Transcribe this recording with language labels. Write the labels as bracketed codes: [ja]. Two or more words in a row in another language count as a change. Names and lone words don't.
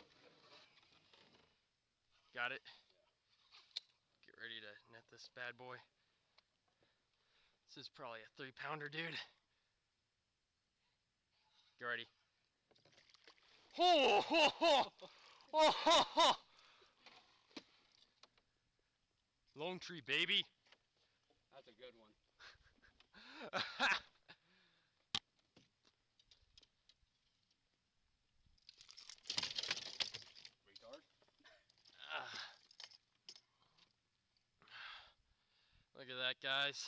[en] Got it. Get ready to net this bad boy. This is probably a 3-pounder, dude. Get ready. Oh, ho, ho. Oh, ho, ho. Lonetree, baby. That's a good one. Look at that, guys.